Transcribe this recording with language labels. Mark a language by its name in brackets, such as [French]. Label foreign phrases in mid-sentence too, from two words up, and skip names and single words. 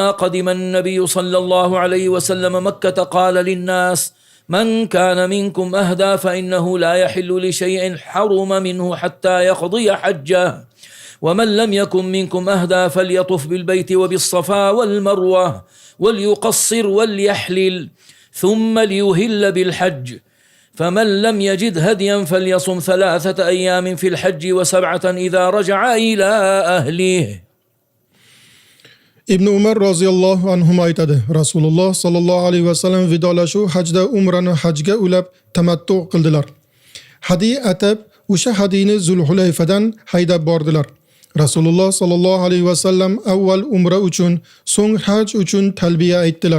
[Arabic] قدم النبي صلى الله عليه وسلم مكة قال للناس من كان منكم أهدى فإنه لا يحل لشيء حرم منه حتى يقضي حجه ومن لم يكن منكم أهدى فليطف بالبيت وبالصفا والمروة وليقصر وليحلل ثم ليهل بالحج فمن لم يجد هديا فليصم 3 أيام في الحج و7 إذا رجع إلى أهله. [Uzbek] Ibn Umar [Arabic] رضي الله عنه [Uzbek] aytadi. Rasululloh [Arabic] صلى الله عليه وسلم [Uzbek] vidolashuv hajda umrani hajga ulab tamattu qildilar. Hadiy atab o'sha hadiyni Zulhulayfadan haydab bordilar. Rasululloh [Arabic] صلى الله عليه وسلم [Uzbek] avval umra uchun, so'ng haj uchun talbiya aytdilar.